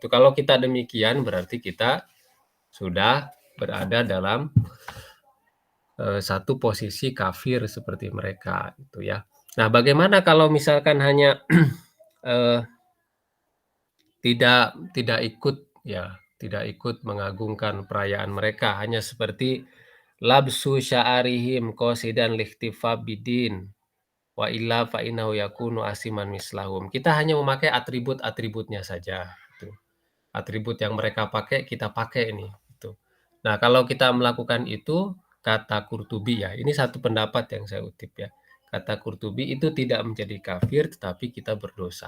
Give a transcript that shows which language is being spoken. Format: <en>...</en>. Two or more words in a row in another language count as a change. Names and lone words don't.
<id>Kalau kita demikian berarti kita sudah berada dalam satu posisi kafir seperti mereka itu ya. Nah, bagaimana kalau misalkan hanya tidak ikut ya, tidak ikut mengagungkan perayaan mereka, hanya seperti</id> <ar>لبس شعارهم قاصدا لاحتفاء بدين وإلا فإنه يكون آثما مثلهم.</ar> <id>Kita hanya memakai atribut-atributnya saja, gitu. Atribut yang mereka pakai, kita pakai ini, gitu. Nah, kalau kita melakukan itu, kata Qurtubi ya, ini satu pendapat yang saya utip ya. Kata Qurtubi itu tidak menjadi kafir, tetapi kita berdosa.</id>